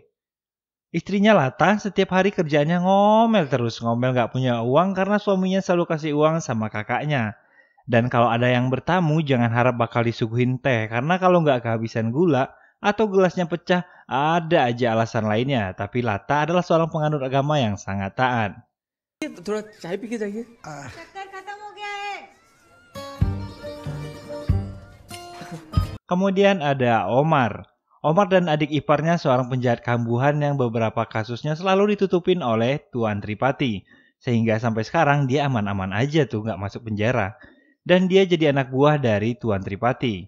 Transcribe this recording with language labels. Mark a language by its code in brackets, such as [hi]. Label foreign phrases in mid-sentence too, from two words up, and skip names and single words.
[id] Istrinya Lata setiap hari kerjaannya ngomel terus, ngomel gak punya uang karena suaminya selalu kasih uang sama kakaknya. Dan kalau ada yang bertamu jangan harap bakal disuguhin teh, karena kalau gak kehabisan gula atau gelasnya pecah, ada aja alasan lainnya. Tapi Lata adalah seorang penganut agama yang sangat taat. [hi] थोड़ा चाय पी के जाइए। शक्कर खत्म हो गया है। [id] Kemudian ada Omar. Omar dan adik iparnya seorang penjahat kambuhan yang beberapa kasusnya selalu ditutupin oleh Tuan Tripati. Sehingga sampai sekarang dia aman-aman aja tuh, gak masuk penjara. Dan dia jadi anak buah dari Tuan Tripati.